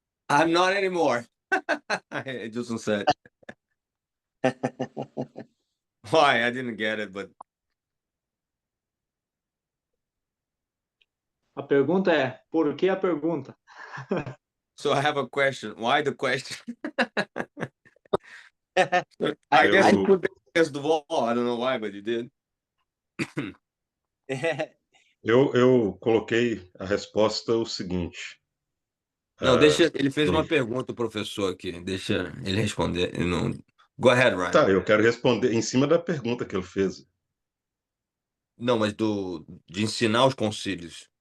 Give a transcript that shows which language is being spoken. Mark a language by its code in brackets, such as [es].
[en] I'm not anymore. Edilson said. Why? I didn't get it, but... [pt] A pergunta é, por que a pergunta? [en] So I have a question. Why the question? I guess you put it against the wall. I don't know why, but you did. [pt] Eu coloquei a resposta o seguinte. Não, deixa. Ele fez uma pergunta, o professor aqui. Deixa ele responder. Ele não... [en] Go ahead, [pt] Ryan. Tá, eu quero responder em cima da pergunta que ele fez. Não, mas de ensinar os concílios.